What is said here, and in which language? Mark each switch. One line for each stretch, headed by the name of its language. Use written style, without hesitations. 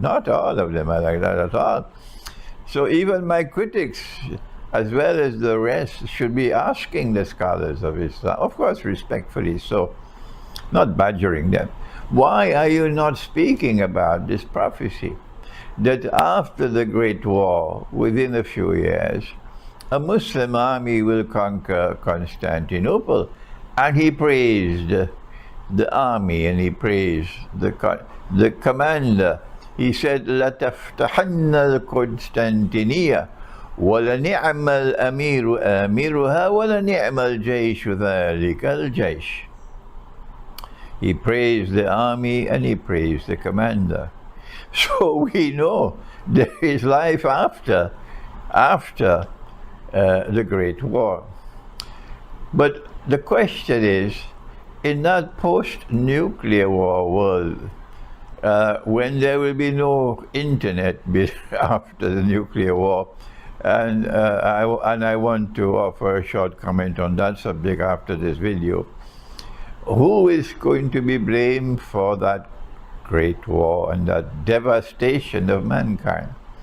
English: Not all of them are like that at all. So even my critics, as well as the rest, should be asking the scholars of Islam, of course respectfully so, not badgering them, why are you not speaking about this prophecy that after the Great War, within a few years, a Muslim army will conquer Constantinople? And he praised the army, and he praised the commander. He said,
Arabic: لَتَفْتَحَنَّ الْقُسْطَنْطِنِيَّةَ وَلَنِعْمَ الْأَمِيرُ آمِرُهَا وَلَنِعْمَ الْجَيْشُ ذَلِكَ الْجَيْشُ.
English: He praised the army and he praised the commander. So we know there is life after the Great War. But the question is, in that post-nuclear war world, when there will be no internet after the nuclear war, and I want to offer a short comment on that subject after this video, who is going to be blamed for that great war and that devastation of mankind?